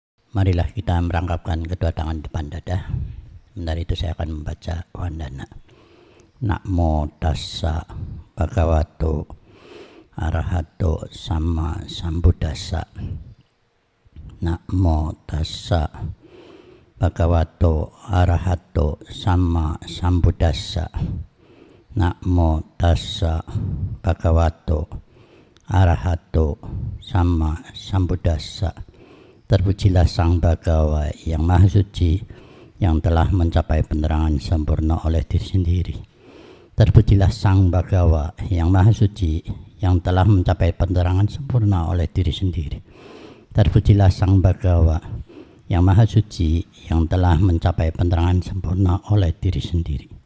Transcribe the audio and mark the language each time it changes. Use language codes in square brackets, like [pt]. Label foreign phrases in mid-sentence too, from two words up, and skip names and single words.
[id] Marilah kita merangkapkan kedua tangan di depan dada. Sebentar itu saya akan membaca wandana. [pi] Namo tassa bhagavato arahato sama sambuddhassa. Namo tassa bhagavato arahato sama sambuddhassa. Namo tassa bhagavato arahato sama sambuddhassa. [id] Terpujilah Sang Bhagawa yang Maha Suci, yang telah mencapai penerangan sempurna oleh diri sendiri. Terpujilah Sang Bhagawa yang Maha Suci, yang telah mencapai penerangan sempurna oleh diri sendiri. Terpujilah Sang Bhagawa yang Maha Suci, yang telah mencapai penerangan sempurna oleh diri sendiri.